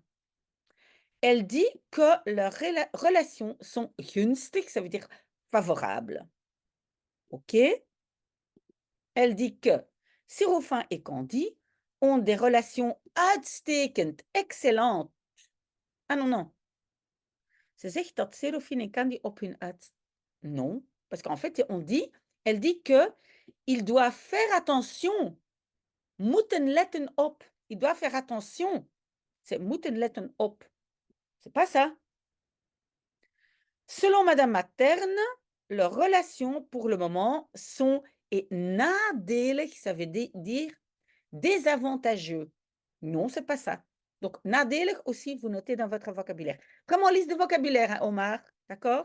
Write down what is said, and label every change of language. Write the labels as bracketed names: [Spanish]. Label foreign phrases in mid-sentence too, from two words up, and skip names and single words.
[French] Elle dit que leurs relations sont gunstig, ça veut dire favorables. OK? Elle dit que Séraphin et Candy ont des relations uitstekend, excellentes. Ah non, non. [Dutch] Ze zegt dat Séraphin en Candy op hun uit. [French] Non, parce qu'en fait, elle dit que ils doivent faire attention. [Dutch] Moeten letten op. [French] Ils doivent faire attention. C'est [Dutch] moeten letten op. [French] C'est pas ça. Selon Madame Materne, leurs relations pour le moment sont nadelig, ça veut dire désavantageux. Non, c'est pas ça. Donc, nadelig aussi, vous notez dans votre vocabulaire. Comme on liste de vocabulaire, hein, Omar, d'accord?